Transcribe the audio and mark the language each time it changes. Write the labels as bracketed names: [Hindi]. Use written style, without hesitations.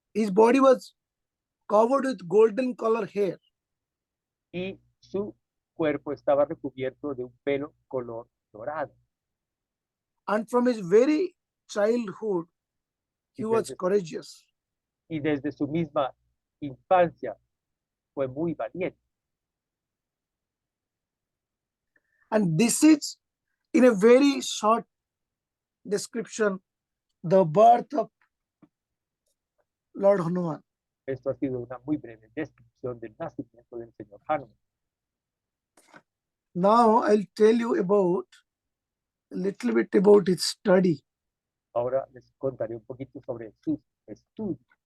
[English] His body was covered with golden color hair. [Spanish] Y su cuerpo estaba recubierto de un pelo color dorado. [English] And from his very childhood, he was [Spanish] Desde- [English] courageous. [Spanish] Y desde su misma infancia fue muy valiente. [English] And this is, in a very short description, the birth of Lord Hanuman. [Spanish] Esto ha sido una muy breve descripción del nacimiento del señor Hanuman. [English] Now I'll tell you about a little bit about his study. [Spanish] Ahora les contaré un poquito sobre sus estudios.